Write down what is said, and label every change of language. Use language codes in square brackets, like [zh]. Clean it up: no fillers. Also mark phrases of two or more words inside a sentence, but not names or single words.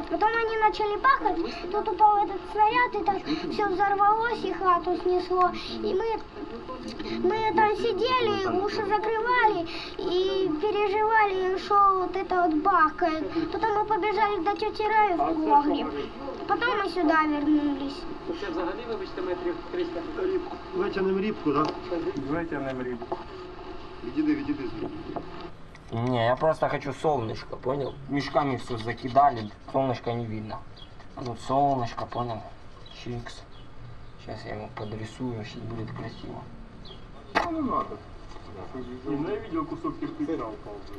[ru] Потом они начали бахать, тут упал этот снаряд, и так все взорвалось, и хату снесло. И мы там сидели, уши закрывали и переживали, что вот это вот бахкает. Потом мы побежали до тети Раи в погреб. Потом мы сюда вернулись. [uk] Це взагалі, вибачте, метрів 300. Витягнемо рібку, так? Витягнемо рибку. Відійди. [ru] Не, я просто хочу солнышко, понял? Мешками все закидали, солнышко не видно. А тут солнышко, понял? Чикс. Сейчас я ему подрисую, сейчас будет красиво. Ну, не надо. Я видел кусок кирпича упал.